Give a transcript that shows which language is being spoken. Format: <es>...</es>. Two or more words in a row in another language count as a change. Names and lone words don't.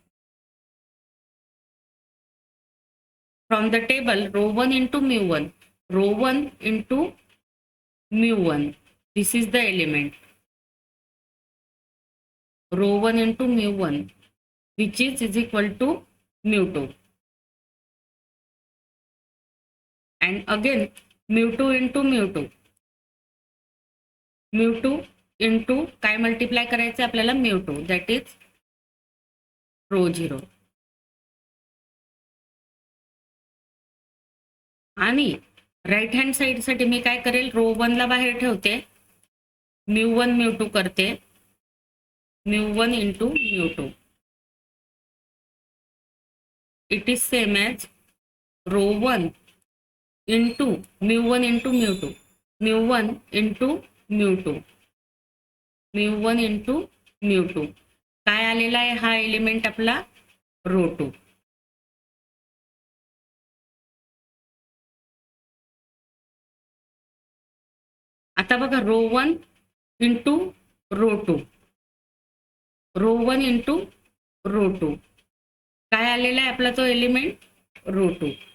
<en>From the table, row 1 into mu1, row 1 into mu1, this is the element. Row 1 into mu1, which is equal to mu2. And again mu2 into mu2.</en> <mr>mu2 into काय मल्टिप्लाय करायचं आपल्याला,</mr> <en>mu2, that is row 0.</en> <mr>आणि</mr> <en>right hand side</en> <mr>साठी मी काय करेल, रो 1 ला बाहेर ठेवते, mu1 mu2 करते, mu1 into mu2.</mr> <en>It is same as row 1 into mu1 into mu2, mu1 into mu2, mu1 into mu2.</en> <mr>काय आलेला आहे हा एलिमेंट आपला, रो 2. आता बघा,</mr> <en>row 1 into row 2, row 1 into row 2,</en> <mr>काय आलेला आहे आपला तो एलिमेंट, रो 2.</mr>